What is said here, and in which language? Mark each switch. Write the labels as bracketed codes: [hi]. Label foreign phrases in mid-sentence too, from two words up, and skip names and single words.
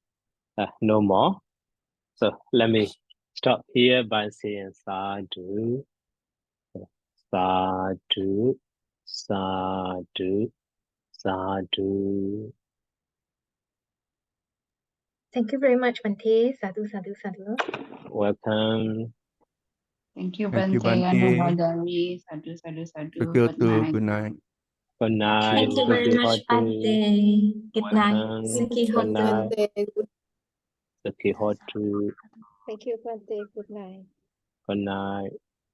[en] No more. So let me stop here by saying [pi] sadhu, sadhu, sadhu, sadhu. [en] Thank you very much, Bante. [pi] Sadhu, sadhu, sadhu. [en] Welcome. Thank you, Thank you, Bante Bante. [pi] Anumodari. Sadhu, sadhu, sadhu. [en] Thank you Good too. night. Good night. Good night. Thank you very much, Bante. Good night. Welcome. [pi] Suki [en] Good [pi] Hotu. [en] night. [pi] Suki Hotu. [en] Thank you, Bante. Good night. Good night.